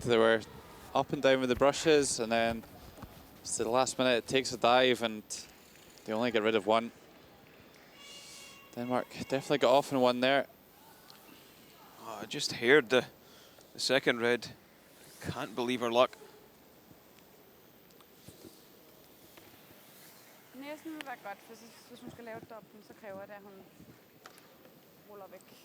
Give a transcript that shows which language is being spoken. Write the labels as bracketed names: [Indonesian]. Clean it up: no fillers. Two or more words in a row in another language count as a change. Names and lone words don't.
[English] They were up and down with the brushes, and then to the last minute it takes a dive and they only get rid of one. Denmark definitely got off in one there. I just heard the second red. Can't believe her luck. [Danish] Næsten vil være godt, hvis hun skal lave dobbelt, så kræver det, at hun ruller væk.